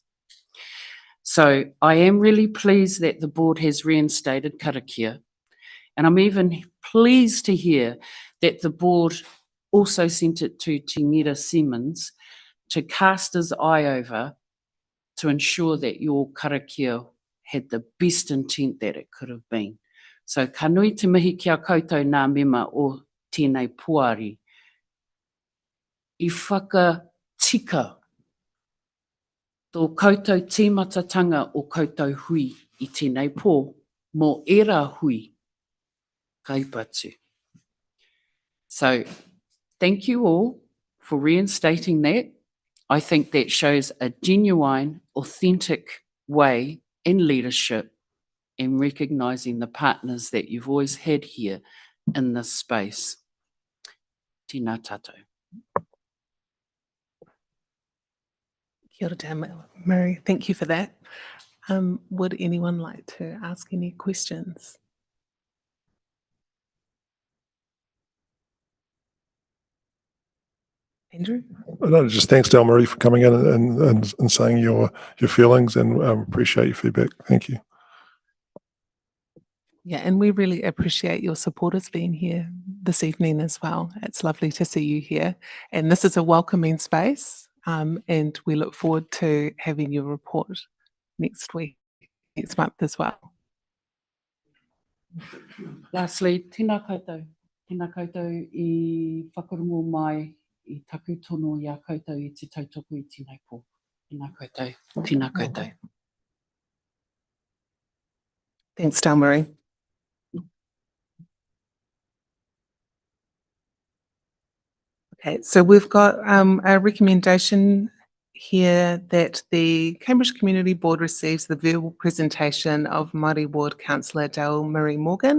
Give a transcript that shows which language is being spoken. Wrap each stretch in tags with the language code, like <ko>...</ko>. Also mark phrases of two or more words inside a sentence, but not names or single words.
<en>So I am really pleased that the board has reinstated karakia, and I'm even pleased to hear that the board also sent it to Te Ngira Siemens to cast his eye over to ensure that your karakia had the best intent that it could have been.</en> <mi>So ka nui te mihi kia koutou nā mema o tēnei puari. I whakatika tō koutou tīmatatanga o koutou hui I tēnei pō, mō era hui, kaipatu.</mi> <en>So, thank you all for reinstating that. I think that shows a genuine, authentic way in leadership and recognising the partners that you've always had here in this space.</en> <mi>Tēnā tātou. Kia ora tātou, Murray.</mi> <en>Thank you for that. Would anyone like to ask any questions? Andrew? No, just thanks, Del Marie, for coming in and saying your feelings, and appreciate your feedback. Thank you. Yeah, and we really appreciate your supporters being here this evening as well. It's lovely to see you here. And this is a welcoming space, and we look forward to having your report next month as well. Lastly,</en> <mi>tēnā koutou I whakarongo mai I taku tono I a koutou I te tautoko I tēnei pō. Tēnā koutou.</mi> <en>Thanks, Del Marie. Okay, so we've got a recommendation here that the Cambridge Community Board receives the verbal presentation of Māori Ward Councillor Del Marie Morgan.</en>